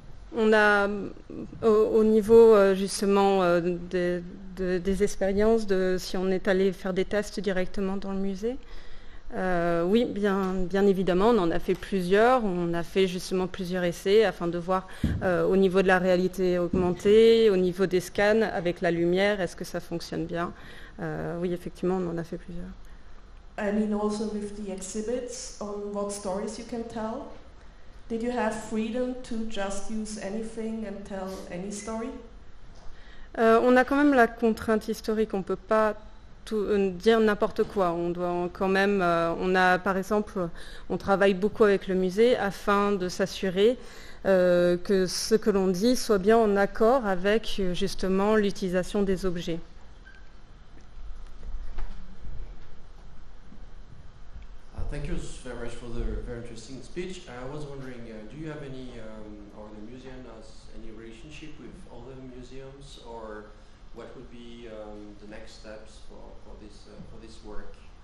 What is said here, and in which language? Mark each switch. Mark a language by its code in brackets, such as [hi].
[fr] On a, au niveau justement des expériences, si on est allé faire des tests directement dans le musée, oui, bien évidemment, on en a fait plusieurs. On a fait justement plusieurs essais afin de voir au niveau de la réalité augmentée, au niveau des scans avec la lumière, est-ce que ça fonctionne bien. Oui, effectivement, on en a fait plusieurs. [en] I mean also with the exhibits on what stories you can tell. Did you have freedom to just use anything and tell any story? [fr] On a quand même la contrainte historique, on ne peut pas dire n'importe quoi. On doit quand même, on a par exemple, on travaille beaucoup avec le musée afin de s'assurer que ce que l'on dit soit bien en accord avec justement l'utilisation des objets. [en] Thank you very much for the very interesting speech. I was wondering, do you have any, or the museum has any relationship with other museums, or what would be the next steps for this work?